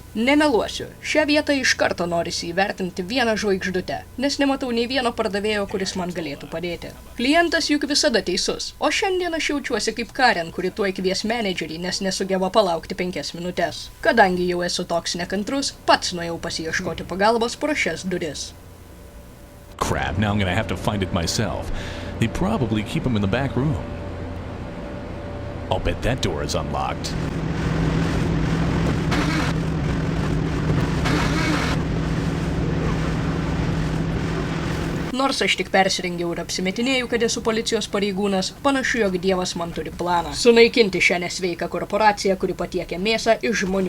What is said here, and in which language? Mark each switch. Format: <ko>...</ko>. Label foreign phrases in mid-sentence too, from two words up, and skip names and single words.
<lt>Nemeluosiu, šią vietą iš karto norisi įvertinti vieną žvaigždutę, nes nematau nei vieno pardavėjo, kuris man galėtų padėti. Klientas juk visada teisus, o šiandien aš jaučiuosi kaip Karen, kuri tuoj kvies menedžerį, nes nesugeba palaukti 5 minutes. Kadangi jau esu toks nekantrus, pats nuėjau pasiieškoti pagalbos pro šias duris.</lt> <en>Crap, now I'm gonna have to find it myself. They probably keep him in the back room. I'll bet that door is unlocked.</en> <lt>Nors aš tik persirengiau ir apsimetinėjau, kad esu policijos pareigūnas, panašu, jog Dievas man turi planą. Sunaikinti šią nesveiką korporaciją, kuri patiekia mėsą iš žmonių.</lt>